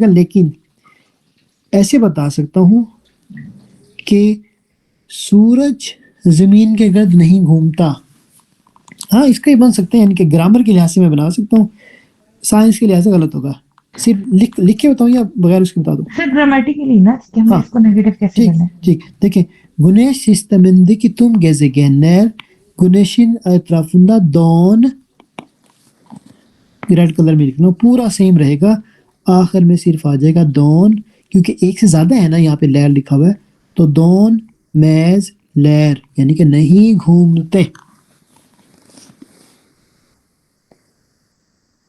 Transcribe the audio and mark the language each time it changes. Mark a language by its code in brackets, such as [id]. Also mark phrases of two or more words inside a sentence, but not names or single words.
[hi] लेकिन ऐसे बता सकता हूँ कि सूरज जमीन के गर्द नहीं घूमता। हाँ, इसका ही बन सकते हैं, यानी कि ग्रामर के लिहाज से मैं बना सकता हूँ, साइंस के लिहाज से गलत होगा। सिर्फ लिख के बताऊँ या बगैर उसके बता दूँ? सर ग्रामेटिकली ना कि हमें हाँ। इसको नेगेटिव कैसे ठीक करना है? ठीक, देखिए [tr] Güneş sistemindeki tüm gezegenler Güneş'in etrafında don, [en] red color [hi] में लिखना, पूरा सेम रहेगा, आखिर में सिर्फ आ जाएगा दोन, क्योंकि एक से ज्यादा है ना यहाँ पे लैर लिखा हुआ है। तो [tr] dönmezler [hi] यानी कि नहीं घूमते।